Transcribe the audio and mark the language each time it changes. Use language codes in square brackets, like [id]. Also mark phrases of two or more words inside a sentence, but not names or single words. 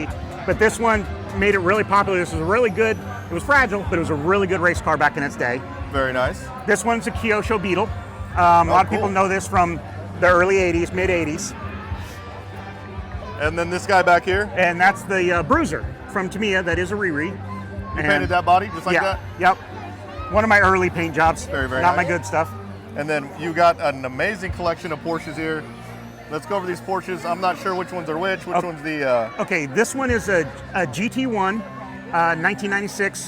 [en] But this one made it really popular. This was a really good. It was fragile, but it was a really good race car back in its day. Very nice. This one's a Kyosho Beetle. A lot of people know this from the early 80s, mid 80s. And then this guy back here. And that's the Bruiser from Tamiya. That is a re-re. You painted that body just like that? Yep. One of my early paint jobs. Very, very Not nice. my good stuff. And then you got an amazing collection of Porsches here. Let's go over these Porsches. I'm not sure which ones are which. Which one's the... Okay, this one is a GT1, 1996.